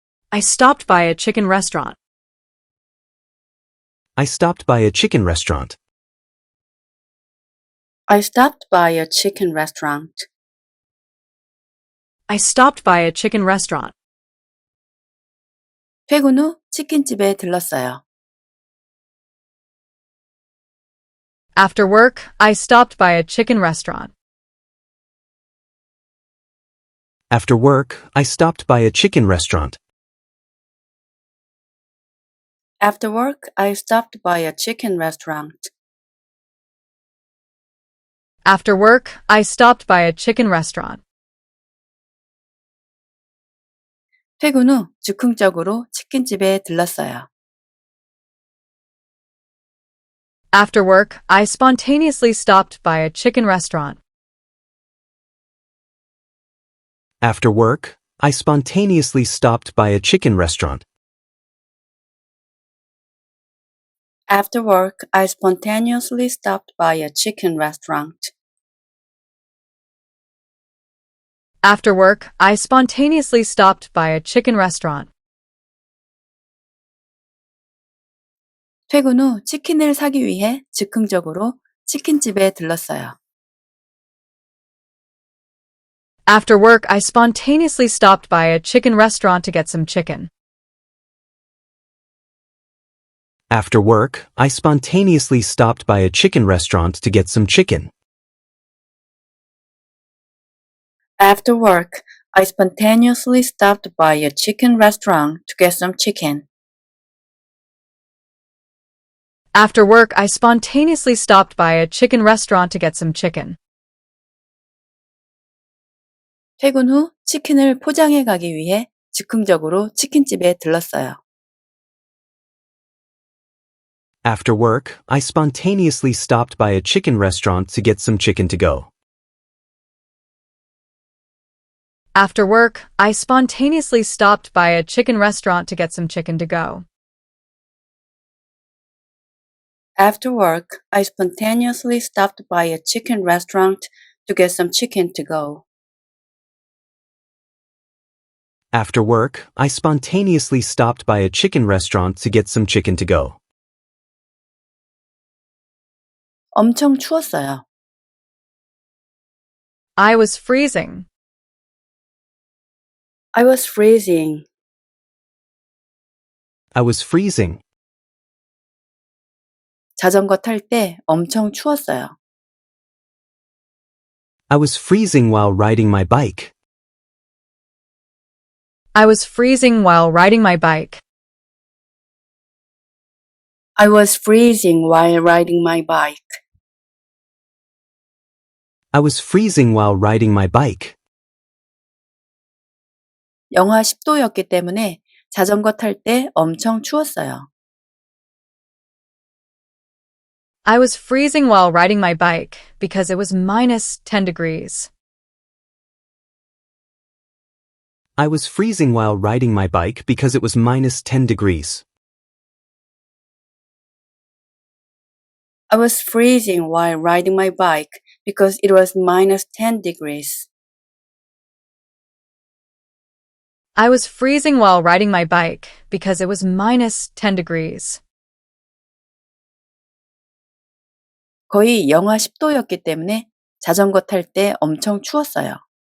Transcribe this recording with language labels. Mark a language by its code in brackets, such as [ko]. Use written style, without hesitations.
[en] I stopped by a chicken restaurant. I stopped by a chicken restaurant. I stopped by a chicken restaurant. I stopped by a chicken restaurant. [ko] 퇴근 후 치킨집에 들렀어요. [en] After work, I stopped by a chicken restaurant. After work, I stopped by a chicken restaurant. After work, I stopped by a chicken restaurant. After work, I stopped by a chicken restaurant. [ko] 퇴근 후 즉흥적으로 치킨집에 들렀어요. [en] After work, I spontaneously stopped by a chicken restaurant. After work, I spontaneously stopped by a chicken restaurant. After work, I spontaneously stopped by a chicken restaurant. After work, I spontaneously stopped by a chicken restaurant. [ko] 퇴근 후 치킨을 사기 위해 즉흥적으로 치킨집에 들렀어요. [en] After work, I spontaneously stopped by a chicken restaurant to get some chicken. After work, I spontaneously stopped by a chicken restaurant to get some chicken. After work, I spontaneously stopped by a chicken restaurant to get some chicken. After work, I spontaneously stopped by a chicken restaurant to get some chicken. [ko] 퇴근 후 치킨을 포장해 가기 위해 즉흥적으로 치킨집에 들렀어요. [en] After work, I spontaneously stopped by a chicken restaurant to get some chicken to go. After work, I spontaneously stopped by a chicken restaurant to get some chicken to go. After work, I spontaneously stopped by a chicken restaurant to get some chicken to go. After work, I spontaneously stopped by a chicken restaurant to get some chicken to go. [ko] 엄청 추웠어요. [en] I was freezing. I was freezing. I was freezing. [ko] 자전거 탈 때 엄청 추웠어요. [en] I was freezing while riding my bike. I was freezing while riding my bike. I was freezing while riding my bike. I was freezing while riding my bike. [ko] 영하 10도였기 때문에 자전거 탈 때 엄청 추웠어요. [en] I was freezing while riding my bike because it was minus 10 degrees. I was freezing while riding my bike because it was minus 10 degrees. I was freezing while riding my bike because it was minus 10 degrees. I was freezing while riding my bike because it was minus 10 degrees. [ko] 거의 영하 10도였기 때문에 자전거 탈 때 엄청 추웠어요.